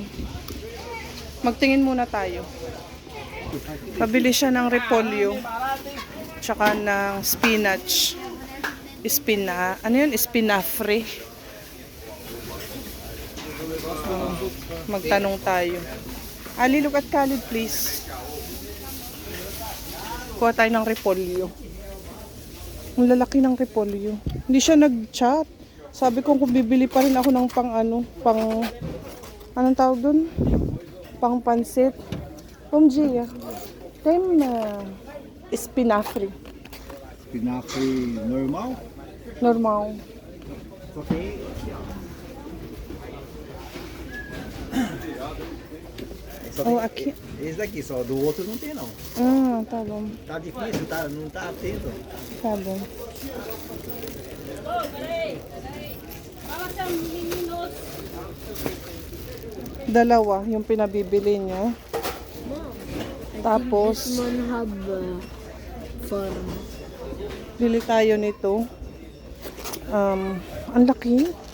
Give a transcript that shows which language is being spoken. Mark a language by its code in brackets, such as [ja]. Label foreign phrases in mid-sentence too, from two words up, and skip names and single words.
[tl] Magtingin muna tayo. Pabili siya ng repolyo. Tsaka ng spinach. Ano yun? Espinafre. Magtanong tayo. [en] Ali, look at Khalid, please. [tl] Kuha tayo ng repolyo. Ang lalaki ng repolyo. Hindi siya nag-chat. Sabi ko kung bibili pa rin ako ng anong tawag dun? Pang pansit. Gia. Espinafre. [pt] Espinafre normal? Normal. Okay. Oh, aqui. Esse daqui, só do outro não tem não. Tá bom. Tá difícil, não tá atento. Tá bom. [tl] Dalawa yung pinabibili niya. Tapos, Farm. bili tayo nito. Ang laki.